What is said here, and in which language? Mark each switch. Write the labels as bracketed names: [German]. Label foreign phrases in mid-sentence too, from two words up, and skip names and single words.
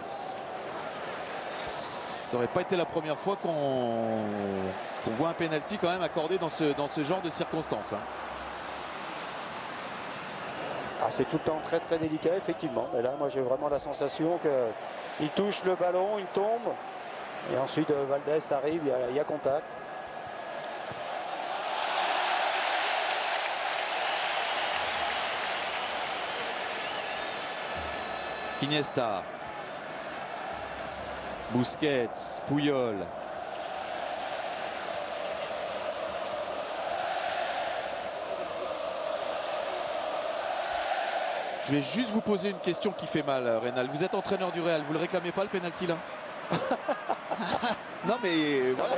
[French] Ça n'aurait pas été la première fois qu'on voit un penalty quand même accordé dans ce genre de circonstances. Hein. Ah, c'est tout le temps très très délicat, effectivement. Mais là, moi, j'ai vraiment la sensation qu'il touche le ballon, il tombe. Et ensuite, Valdés arrive, il y a contact. Iniesta. Busquets, Puyol. Je vais juste vous poser une question qui fait mal, Reynal. Vous êtes entraîneur du Real, vous le réclamez pas le penalty là? Non mais voilà.